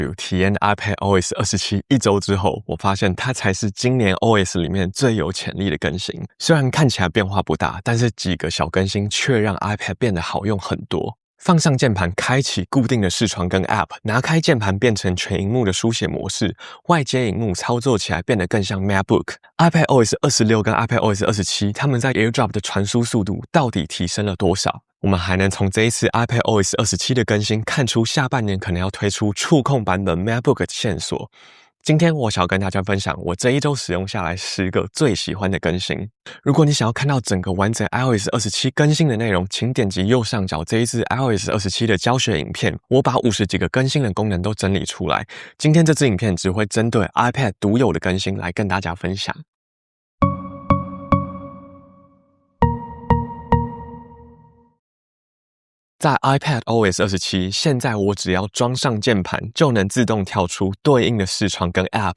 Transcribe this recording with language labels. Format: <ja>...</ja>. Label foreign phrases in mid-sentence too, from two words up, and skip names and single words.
<zh>體驗 iPadOS 27一周之後，我發現它才是今年 OS 裡面最有潛力的更新。雖然看起來變化不大，但是幾個小更新卻讓 iPad 變得好用很多。放上鍵盤，開啟固定的視窗跟 App， 拿開鍵盤變成全螢幕的書寫模式，外接螢幕操作起來變得更像 MacBook。iPadOS 26跟 iPadOS 27，它們在 AirDrop 的傳輸速度到底提升了多少？我們還能從這一次 iPadOS 27的更新看出下半年可能要推出觸控版本 MacBook 的線索。今天我想要跟大家分享我這一周使用下來10個最喜歡的更新。如果你想要看到整個完整 iOS 27 更新的內容，請點擊右上角這一支 iOS 27的教學影片，我把50幾個更新的功能都整理出來。今天這支影片只會針對 iPad 獨有的更新來跟大家分享。在 iPadOS 27，現在我只要裝上鍵盤，就能自動跳出對應的視窗跟 App。</zh>